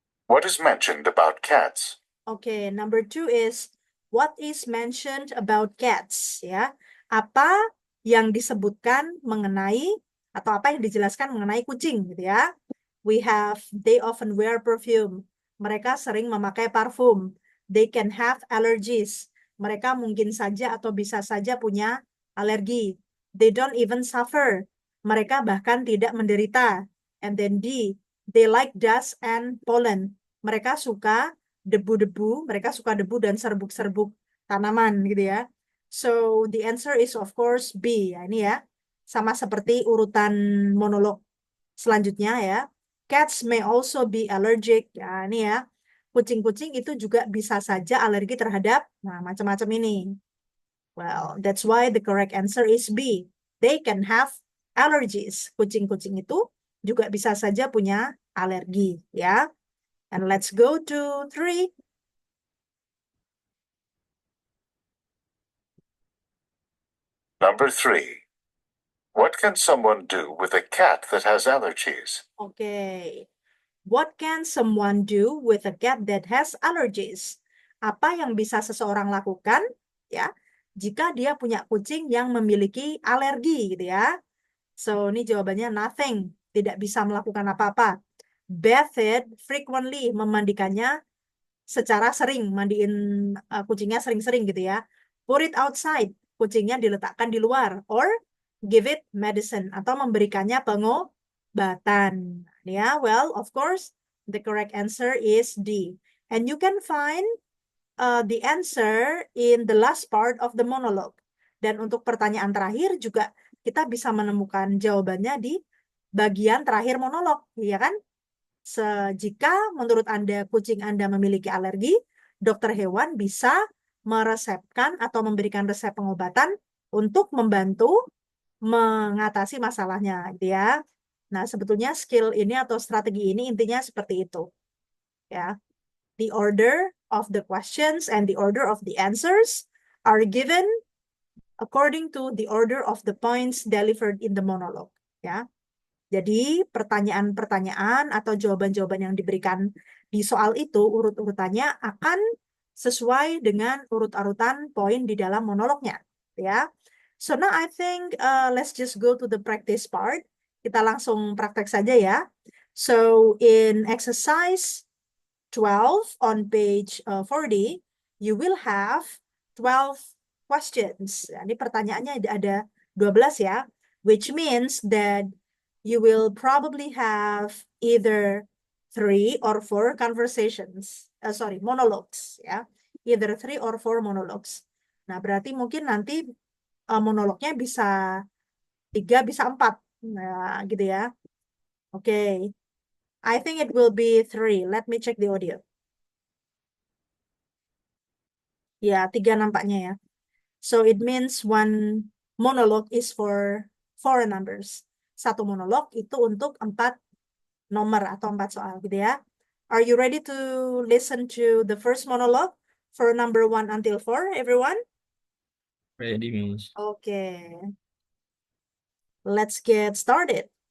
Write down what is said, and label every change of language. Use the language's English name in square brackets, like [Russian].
[English] What is mentioned about cats? Okay, number 2 is what is mentioned about cats, ya. [Indonesian] Apa yang disebutkan mengenai atau apa yang dijelaskan mengenai kucing gitu ya. [English] We have they often wear perfume. [Indonesian] Mereka sering memakai parfum. [English] They can have allergies. [Indonesian] Mereka mungkin saja atau bisa saja punya alergi. [English] They don't even suffer. [Indonesian] Mereka bahkan tidak menderita. [English] And then D, they like dust and pollen. [Indonesian] Mereka suka debu-debu, mereka suka debu dan serbuk-serbuk tanaman gitu ya. [English] So the answer is of course B. [Indonesian] Ya, ini ya. Sama seperti urutan monolog selanjutnya ya. [English] Cats may also be allergic. [Indonesian] Ya, ini ya. Kucing-kucing itu juga bisa saja alergi terhadap macam-macam ini. [English] Well, that's why the correct answer is B. They can have allergies. [Indonesian] Kucing-kucing itu juga bisa saja punya alergi ya. [English] And let's go to 3. Number 3. What can someone do with a cat that has allergies? Okay. What can someone do with a cat that has allergies? [Indonesian] Apa yang bisa seseorang lakukan ya jika dia punya kucing yang memiliki alergi gitu ya. So ini jawabannya nothing, tidak bisa melakukan apa-apa. [English] Bath it frequently, [Indonesian] memandikannya secara sering, mandiin kucingnya sering-sering gitu ya. [English] Put it outside, [Indonesian] kucingnya diletakkan di luar, [English] or give it medicine [Indonesian] atau memberikannya pengobatan. [English] Ya, well, of course, the correct answer is D. And you can find the answer in the last part of the monologue. [Indonesian] Dan untuk pertanyaan terakhir juga kita bisa menemukan jawabannya di bagian terakhir monolog, ya kan? Jika menurut Anda kucing Anda memiliki alergi, dokter hewan bisa meresepkan atau memberikan resep pengobatan untuk membantu mengatasi masalahnya, gitu ya. Nah, sebetulnya skill ini atau strategi ini intinya seperti itu. Ya. [English] The order of the questions and the order of the answers are given according to the order of the points delivered in the monologue. [Indonesian] Ya. Jadi, pertanyaan-pertanyaan atau jawaban-jawaban yang diberikan di soal itu, urut-urutannya akan sesuai dengan urut-urutan poin di dalam monolognya. Ya. [English] So now I think let's just go to the practice part. [Indonesian] Kita langsung praktek saja ya. [English] So in exercise 12 on page 40, you will have 12 questions. [Indonesian] Ini pertanyaannya ada 12 ya, [English] which means that you will probably have either 3 or 4 conversations, monologues ya, either 3 or 4 monologues. [Indonesian] Nah, berarti mungkin nanti monolognya bisa 3, bisa 4. Nah, gitu ya. [English] Oke. I think it will be 3. Let me check the audio. [Indonesian] Ya, 3 nampaknya ya. [English] So it means one monologue is for 4 numbers. [Indonesian] Satu monolog itu untuk 4 nomor atau 4 soal gitu ya. [English] Are you ready to listen to the first monologue for number 1 until 4, everyone? Ready, Miss. Okay. Let's get started.